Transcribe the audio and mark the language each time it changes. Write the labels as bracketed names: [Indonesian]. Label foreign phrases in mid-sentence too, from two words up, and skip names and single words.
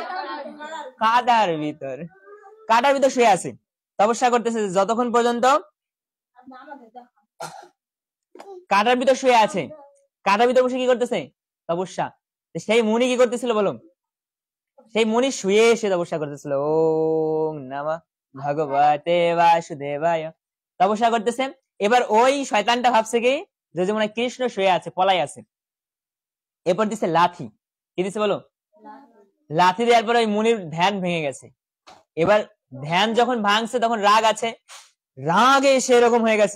[Bangla] কাদার ভিতর, কাদার ভিতর শুয়ে আছে, তপস্যা করতেছে যতক্ষণ পর্যন্ত কাদার ভিতর শুয়ে আছে। কাদার ভিতর বসে কি করতেছে? তপস্যা। সেই মুনি কি করতেছিল বলো? সেই মুনি শুয়ে এসে তপস্যা করতেছিল, [Sanskrit] ওম নমঃ ভগবতে বাসুদেবায়, [Bangla] তপস্যা করতেছে। এবার ওই শয়তানটা ভাবছে কি, যে মনে কৃষ্ণ শুয়ে আছে, পলাই আছে। এরপর দিছে লাথি। কি দিছে বলো? লাথি দেওয়ার পরে ওই মুনির ধ্যান ভেঙে গেছে। এবার ধ্যান যখন ভাঙছে, তখন রাগ আছে, রাগে এসে এরকম হয়ে গেছে।